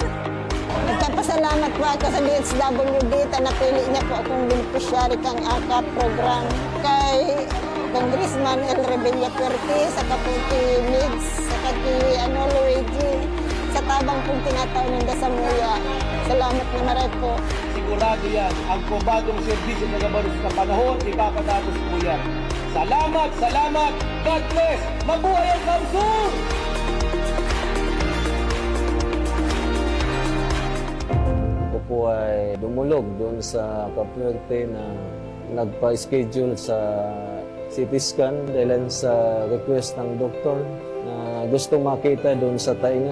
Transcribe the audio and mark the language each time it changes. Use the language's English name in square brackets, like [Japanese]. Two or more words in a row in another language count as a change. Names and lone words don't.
[Bikol] Nagkapasalamat po ako sa DSWD, napili niya po akong beneficiary kang AKA program kay Congressman El Rebella Puerte, sa Kaputi Migs, sa Kati Luigi, sa tabang pong tinatawag ng Dasamuya. Salamat na maray po. Sigurado yan, ang probadong serbisyo na nabaros sa panahon, ipapadatos po yan. Salamat, salamat, [English] God bless, [Bikol] mabuhay ang Kamsur! [Filipino] Ako po ay dumulog doon sa Capuerte na nagpa-schedule sa CT scan dahil sa request ng doktor na gusto makita doon sa tainga.